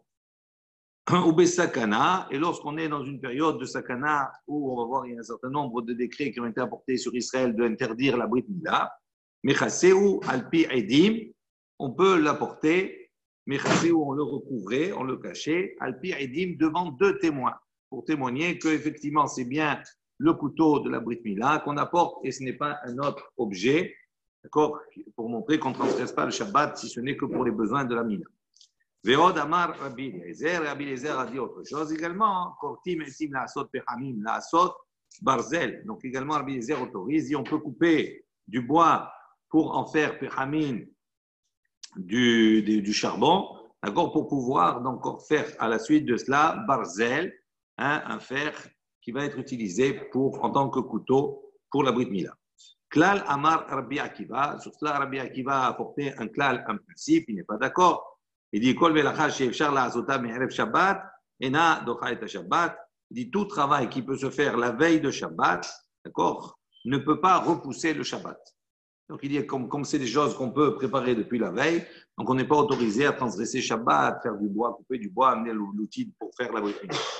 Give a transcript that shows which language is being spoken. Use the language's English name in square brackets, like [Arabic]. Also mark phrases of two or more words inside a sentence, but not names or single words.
[French] Ou Besakana, et lorsqu'on est dans une période de Sakana où on va voir il y a un certain nombre de décrets qui ont été apportés sur Israël d'interdire la [Hebrew] ברית מילה, מכסהו על פי עדים, [French] on peut l'apporter, Mechaseu on le recouvrait, on le cachait, [Hebrew] על פי עדים [French] devant deux témoins, pour témoigner qu'effectivement c'est bien le couteau de la [Hebrew] ברית מילה [French] qu'on apporte et ce n'est pas un autre objet, d'accord, pour montrer qu'on ne transgresse pas le Shabbat si ce n'est que pour les besoins de la Mila. [Hebrew] ועוד אמר [French] Rabbi Eliezer a dit autre chose également, [Hebrew] כורתים עצים לעשות פחמים לעשות ברזל. [French] Donc également Rabbi Eliezer autorise, on peut couper du bois pour en faire pechamim du charbon, d'accord, pour pouvoir donc faire à la suite de cela barzel, un fer qui va être utilisé en tant que couteau pour la [Hebrew] ברית מילה. כלל אמר רבי עקיבא, [French] sur cela Rabbi Akiva a apporté un klal, un principe, il n'est pas d'accord. Il dit [Hebrew] כל מלאכה שאפשר לעשותה מערב שבת אינה דוחה את שבת. [French] Il dit tout travail qui peut se faire la veille de Shabbat, d'accord, ne peut pas repousser le Shabbat. Donc il dit comme c'est des choses qu'on peut préparer depuis la veille, donc on n'est pas autorisé à transgresser Shabbat, faire du bois, couper du bois, amener l'outil pour faire la [Hebrew] ברית מילה.